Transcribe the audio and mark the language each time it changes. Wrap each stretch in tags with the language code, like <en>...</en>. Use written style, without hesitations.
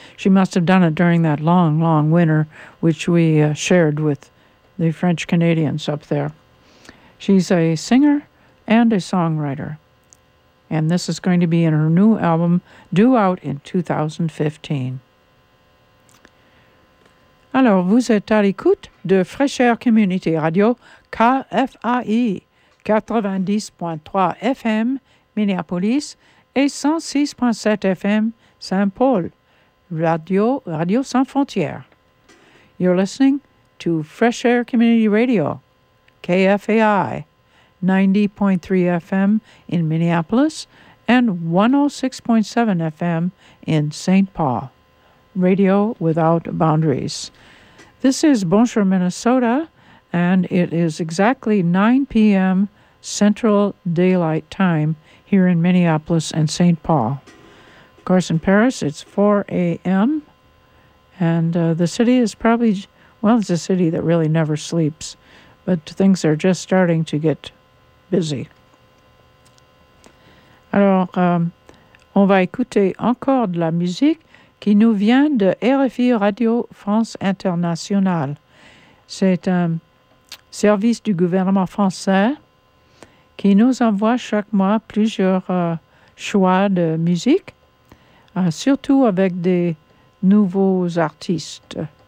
<en>She must have done it during that long, long winter, which we shared with the French Canadians up there. She's a singer and a songwriter. And this is going to be in her new album, due out in 2015.</en> <fr>Alors, vous êtes à l'écoute de Fresh Air Community Radio, KFAI, 90.3 FM, Minneapolis, et 106.7 FM, Saint-Paul, Radio Sans Frontières.</fr> <en>You're listening to Fresh Air Community Radio, KFAI, 90.3 FM in Minneapolis, and 106.7 FM in St. Paul, Radio Without Boundaries. This is Bonjour, Minnesota, and it is exactly 9 p.m. Central Daylight Time here in Minneapolis and St. Paul. Of course, in Paris, it's 4 a.m., and the city is probably, well, it's a city that really never sleeps, but things are just starting to get busy.</en> <fr>Alors, on va écouter encore de la musique qui nous vient de RFI Radio France Internationale. C'est un service du gouvernement français qui nous envoie chaque mois plusieurs choix de musique, surtout avec des nouveaux artistes.</fr>